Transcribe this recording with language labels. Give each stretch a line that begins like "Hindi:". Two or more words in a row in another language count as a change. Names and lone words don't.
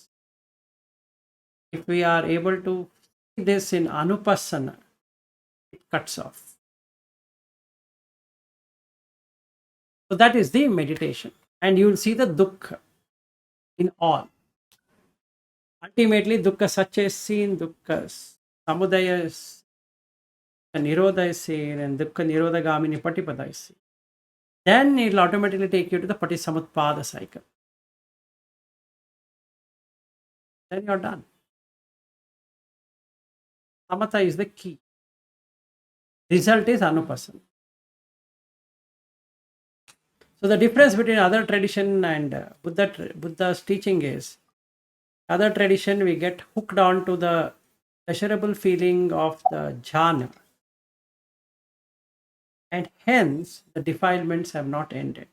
English: If we are able to see this in Anupassana, it cuts off. So that is the meditation. And you will see the dukkha in all. Ultimately,
Pali: dukkha satya
English: is seen,
Pali: dukkha samudaya is, nirodha
English: is seen, and
Pali: dukkha nirodha gamini patipada
English: is seen. Then it will automatically take you to the patisamutpada cycle. Then you're done. Samatha is the key. Result is Anupassana. So the difference between other tradition and Buddha's teaching is, other tradition we get hooked on to the pleasurable feeling of the jhana, and hence the defilements have not ended.